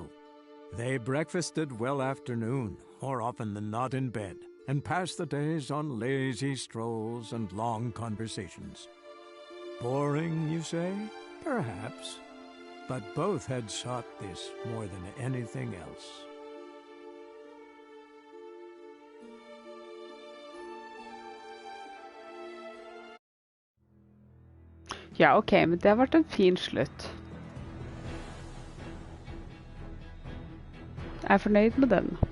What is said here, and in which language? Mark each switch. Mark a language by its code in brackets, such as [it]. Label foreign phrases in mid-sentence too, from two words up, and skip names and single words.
[en] They breakfasted well after noon, more often than not in bed, and passed the days on lazy strolls and long conversations. Boring, you say? Perhaps. But both had sought this more than anything else. [no] Ja, ok, men det ble en fin slutt. Jeg er fornøyd med den.